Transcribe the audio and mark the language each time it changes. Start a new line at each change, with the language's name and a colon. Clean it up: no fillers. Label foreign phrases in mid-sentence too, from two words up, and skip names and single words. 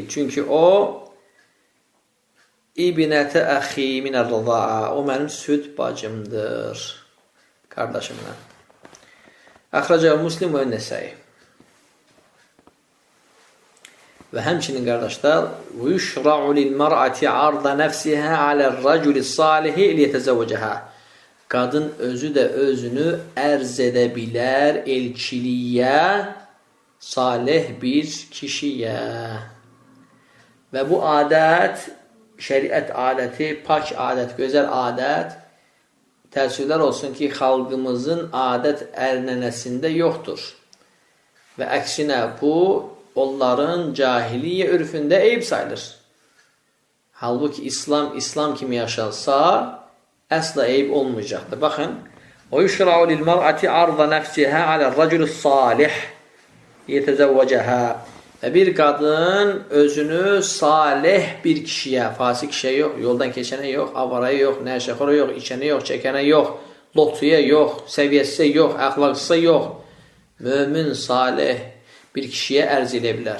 Azerbaijani: Çünki o
Arabic: ابنة أخي من الرضاعة,
Azerbaijani: o mənim süd bacımdır, qardaşımla.
Arabic: أخرجه مسلم والنسائي.
Azerbaijani: Və həmçinin qardaşlar,
Arabic: وَيُشْرَعُ لِلْمَرْأَةِ عَرْضَ نَفْسِهَا عَلَى الرَّجُلِ الصَّالِحِ لِيَتَزَوَّجَهَا.
Azerbaijani: Qadın özü də özünü ərz edə bilər elçiliyə, salih bir kişiyə. Və bu adət, şəriət adəti, pak adət, gözəl adət, təəssüflər olsun ki, xalqımızın adət ərnənəsində yoxdur. Və əksinə bu, onların cahiliyyə ürfündə eyib sayılır. Halbuki İslam kimi yaşansa, əsla eyib olmayacaqdır. Baxın,
Arabic: وَيُشْرَعُ لِلْمَرْأَةِ عَرْضَ نَفْسِهَا عَلَى الرَّجُلِ الصَّالِحِ يَتَزَوَّجَهَا.
Azerbaijani: Və bir qadın özünü salih bir kişiyə, fasik kişiyə yox, yoldan keçənə yox, avaraya yox, nəşəxora yox, içənə yox, çəkənə yox, lotuya yox, səviyyəsə yox, əxlaqsıza yox, mömin, salih bir kişiyə ərz edə bilər.